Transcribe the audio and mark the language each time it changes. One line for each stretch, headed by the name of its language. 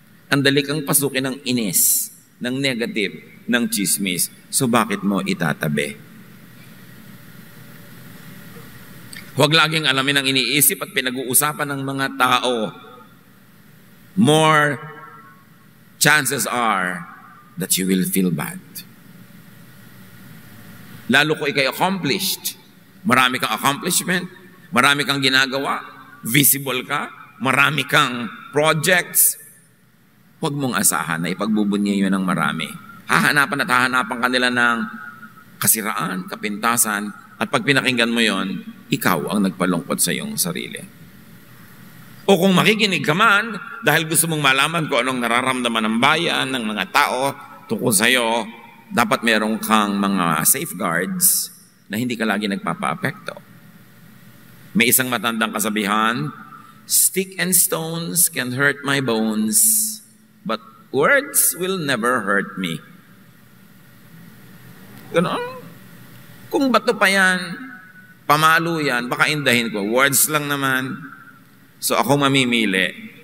Filipino: Andali kang pasukin ng inis, ng negative, ng chismis. So bakit mo itatabi? Huwag laging alamin ang iniisip at pinag-uusapan ng mga tao.
English: More chances are that you will feel bad.
Filipino: Lalo ko ikay accomplished. Marami kang accomplishment, marami kang ginagawa, visible ka, marami kang projects. Huwag mong asahan na ipagbubunyi yun ng marami. Hahanapan at hahanapan kanila ng kasiraan, kapintasan, at pag pinakinggan mo yon, ikaw ang nagpalungkot sa iyong sarili. O kung makikinig ka man, dahil gusto mong malaman kung anong nararamdaman ng bayan, ng mga tao tungkol sa iyo, dapat meron kang mga safeguards na hindi ka lagi nagpapa-apekto. May isang matandang kasabihan,
English: stick and stones can hurt my bones, but words will never hurt me.
Filipino: Ganon. Kung bato pa yan, pamalo yan, baka indahin ko. Words lang naman. So ako mamimili.